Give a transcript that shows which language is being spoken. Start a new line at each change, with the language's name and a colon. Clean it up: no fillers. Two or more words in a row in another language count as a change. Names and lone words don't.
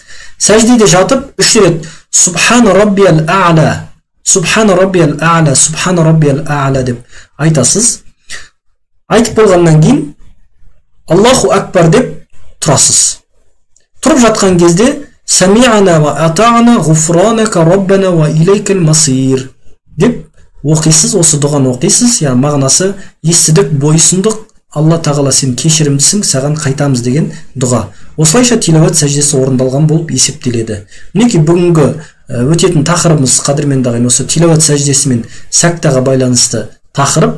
Kazakh: Сәждеде жатып 3 рет
Arabic: سبحان ربي الأعلى, سبحان ربي الأعلى, سبحان ربي الأعلى
Kazakh: деп айтасыз. Айтып болғаннан кейін
Arabic: الله أكبر
Kazakh: деп тұрасыз. Тұрып жатқан кезде
Arabic: سمعنا وأطعنا غفرانك ربنا وإليك المصير
Kazakh: деп оқисыз, осы дұғаны оқисыз. Яғни мағынасы естідік, бойсындық, Алла тағала сен кешірімдісің, саған қайтамыз деген дұға. Осылайша тилауат сәждесі орындалған болып есептеледі. Мінекей бүгінгі өтетін тақырыбымыз қадірменді ағайын осы тилауат сәждесі мен сәктаға байланысты тақырып.